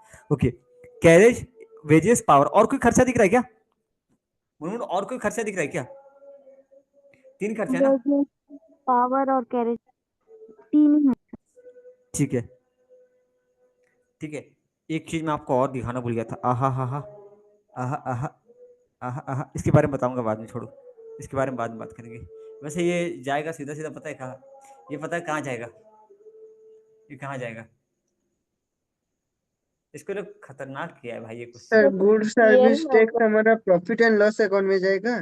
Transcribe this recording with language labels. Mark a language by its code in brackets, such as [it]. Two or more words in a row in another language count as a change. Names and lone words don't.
[hi] ओके, [en] carriage wages power, [hi] और कोई खर्चा दिख रहा है क्या मुनमुन, और कोई खर्चा दिख रहा है क्या, 3 खर्चे है ना, पावर और कैरेज 3 ही है। ठीक है, ठीक है। एक चीज मैं आपको और दिखाना भूल गया था, आहा हा हा, आहा आहा, आहा आहा, इसके बारे में बताऊंगा बाद में, छोड़ो, इसके बारे में बाद में बात करेंगे। वैसे ये जाएगा सीधा सीधा, पता है कहाँ, ये पता है कहाँ जाएगा, ये कहाँ जाएगा, इसको लोग खतरनाक किया है भाई ये कुछ। [en] sir good service [hi] में टैक्स हमारा [en] profit and loss account [hi] में जाएगा।